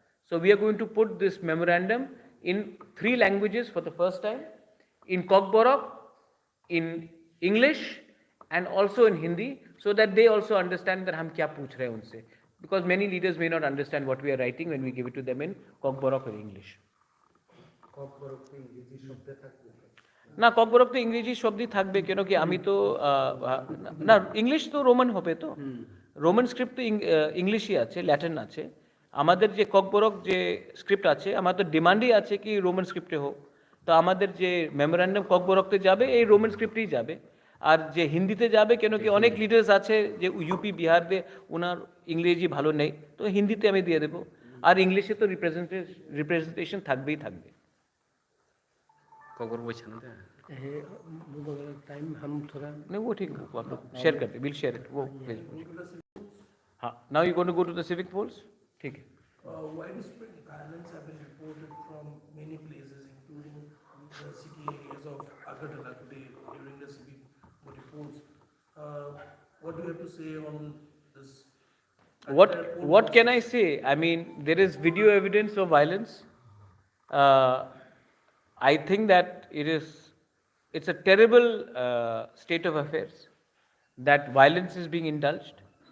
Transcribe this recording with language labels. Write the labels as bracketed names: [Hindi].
[English] So we are going to put this memorandum in 3 languages for the first time, in Kokborok, in English, and also in Hindi, so that they also understand that [Hindi] हम क्या पूछ रहे हैं उनसे. [English] Because many leaders may not understand what we are writing when we give it to them in Kokborok or English. [Bangla] না ককবরক তো ইংরেজি শব্দই থাকবে কেন কি আমি তো না ইংলিশ তো রোমান হবে তো রোমান স্ক্রিপ্ট তো ইংলিশই আছে ল্যাটিন আছে আমাদের যে ককবরক যে স্ক্রিপ্ট আছে আমার তো ডিমান্ডই আছে কি রোমান স্ক্রিপ্টে হোক তো আমাদের যে মেমোরান্ডাম ককবরকতে যাবে এই রোমান স্ক্রিপ্টেই যাবে আর যে হিন্দিতে যাবে কেন কি অনেক লিডার্স আছে যে ইউপি বিহারে ওনার ইংরেজি ভালো নেই তো হিন্দিতে আমি দিয়ে দেবো আর ইংলিশে তো রিপ্রেজেন্টেশন থাকবেই থাকবে [Hindi] खबर वही ना टाइम हम थोड़ा नहीं वो ठीक है वो आप लोग शेयर करते [English] will share it [Hindi] वो हाँ [English] now you going to go to the civic polls [Hindi] ठीक है [English] Widespread violence have been reported from many places, including the city areas of Agartala today during the civic voting polls. What do you have to say on this? What can I say? I mean, there is video evidence of violence. I think that it's a terrible state of affairs that violence is being indulged.